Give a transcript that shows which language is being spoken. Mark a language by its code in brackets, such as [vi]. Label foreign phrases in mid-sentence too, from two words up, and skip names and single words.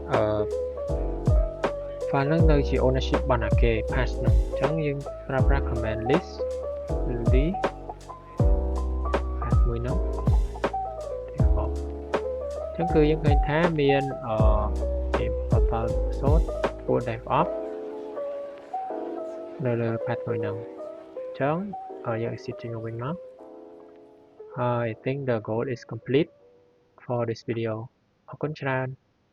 [km] file ហ្នឹងនៅជា ownership របស់អ្នកគេ patch ហ្នឹងចឹងយើងប្រើប្រាស់ [en] command list patch [km] មួយហ្នឹងចឹងគឺយើងឃើញថាមាន [en] total episode [km] ពួក DevOps នៅលើ patch មួយហ្នឹងចឹងយើង exit ចេញមកវិញមក [en] I think the goal is complete for this video [km] អរគុណច្រើន